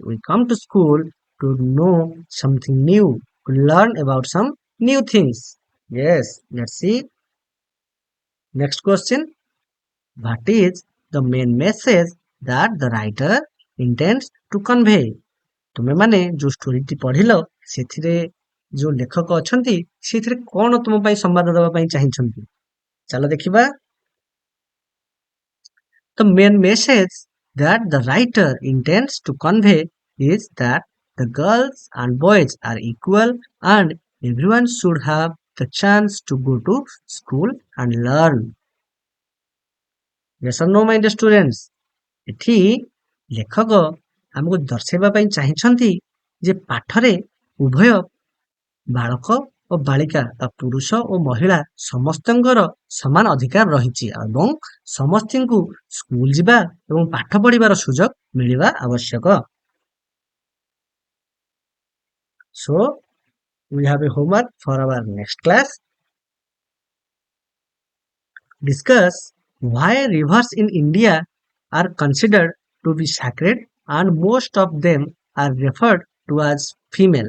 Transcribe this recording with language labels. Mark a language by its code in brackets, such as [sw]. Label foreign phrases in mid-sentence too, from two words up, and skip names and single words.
[en] We come to school to know something new, to learn about some new things. Yes, let's see. Next question. What is the main message that the writer intends to convey? [or] ତୁମେମାନେ ଯୋଉ ଷ୍ଟୋରିଟି ପଢିଲ ସେଥିରେ ଯୋଉ ଲେଖକ ଅଛନ୍ତି ସେଥିରେ କଣ ତୁମ ପାଇଁ ସମ୍ବାଦ ଦେବା ପାଇଁ ଚାହିଁଛନ୍ତି? ଚାଲ ଦେଖିବା। [en] The main message that the writer intends to convey is that the girls and boys are equal and everyone should have the chance to go to school and learn. Yes or no, my dear students? [or] ଏଠି ଲେଖକ ଆମକୁ ଦର୍ଶାଇବା ପାଇଁ ଚାହିଁଛନ୍ତି ଯେ ପାଠରେ ଉଭୟ ବାଳକ ଓ ବାଳିକା ବା ପୁରୁଷ ଓ ମହିଳା ସମସ୍ତଙ୍କର ସମାନ ଅଧିକାର ରହିଛି ଏବଂ ସମସ୍ତଙ୍କୁ ସ୍କୁଲ ଯିବା ଏବଂ ପାଠ ପଢିବାର ସୁଯୋଗ ମିଳିବା ଆବଶ୍ୟକ। [en] So we have a homework for our next class. Discuss why rivers in India are considered to be sacred and most of them are referred to as female.